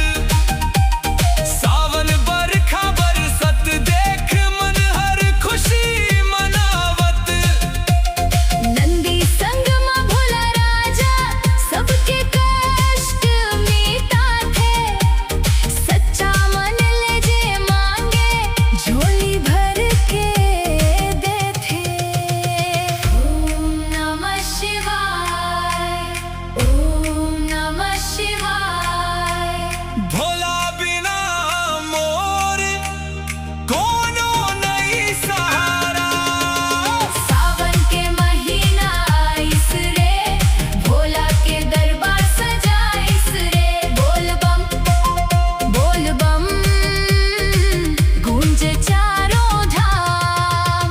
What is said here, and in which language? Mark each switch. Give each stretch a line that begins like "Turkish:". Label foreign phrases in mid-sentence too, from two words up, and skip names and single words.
Chhattisgarhi: सावन बरखा बरसत, देख मन हर खुशी मनावत। नंदी संग में भोला राजा, सबके कष्ट मीटा थे। सच्चा मन ले जे मांगे, झोली भर के दे थे।
Sanskrit: ओम नमः शिवाय, ओम नमः शिवाय।
Chhattisgarhi: भोला बिना मोर कोनो नहीं सहारा। सावन के महीना आइस रे, भोला के दरबार सजाइस रे। बोल बम गूंजे चारों धाम।